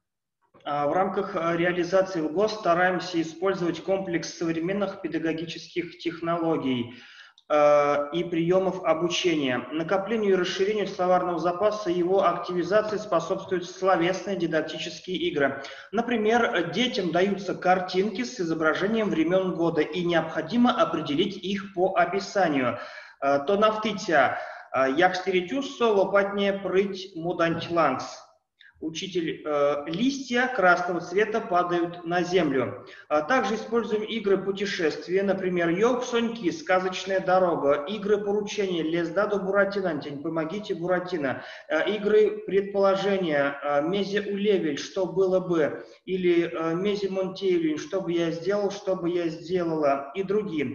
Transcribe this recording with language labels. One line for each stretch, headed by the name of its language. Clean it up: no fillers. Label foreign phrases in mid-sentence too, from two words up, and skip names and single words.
Russian: В рамках реализации в ГОС стараемся использовать комплекс современных педагогических технологий и приемов обучения. Накоплению и расширению словарного запаса и его активизации способствуют словесные дидактические игры. Например, детям даются картинки с изображением времен года, и необходимо определить их по описанию.
Erzya: То нафтытя якстеретюссо лопатне прыть мудантьлангс.
Russian: Учитель, листья красного цвета падают на землю. Также используем игры путешествия, например, Ёлк-Соньки, сказочная дорога, игры поручения,
Erzya: Лезда до Буратинантень,
Russian: помогите Буратино, игры предположения,
Erzya: Мезе Улевель,
Russian: что было бы, или
Erzya: Мезе Монтейлин,
Russian: что бы я сделал, что бы я сделала, и другие.